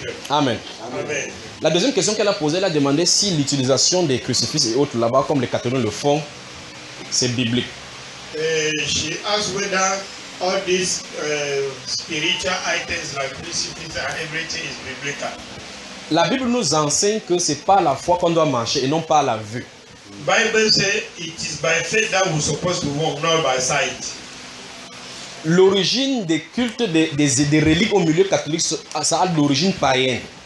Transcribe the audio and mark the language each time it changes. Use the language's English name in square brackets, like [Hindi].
[French] Amen. La deuxième question qu'elle a posée, elle a demandé si l'utilisation des crucifix et autres là-bas, comme les catholiques le font, c'est biblique. [English] She asked whether all these spiritual items like crucifix and everything is biblical. [French] La Bible nous enseigne que c'est par la foi qu'on doit marcher et non par la vue. [English] Bible says it is by faith that we're supposed to walk, not by sight. [French] L'origine des cultes des reliques au milieu catholique, ça a l'origine païenne.